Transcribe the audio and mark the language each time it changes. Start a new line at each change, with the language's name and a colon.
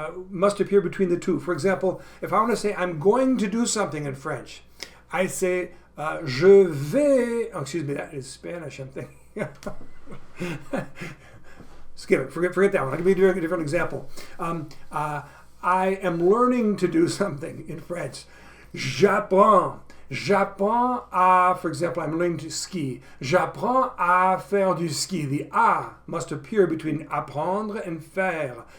English: Must appear between the two. For example, if I want to say I'm going to do something in French, I say
French: je vais.
English: Oh, excuse me, that is Spanish. I'm thinking. Skip it. Forget that one. I'll give you a different example. I am learning to do something in French.
French: J'apprends. J'apprends à,
English: for example, I'm learning to ski.
French: J'apprends à faire du ski.
English: The à must appear between apprendre and faire.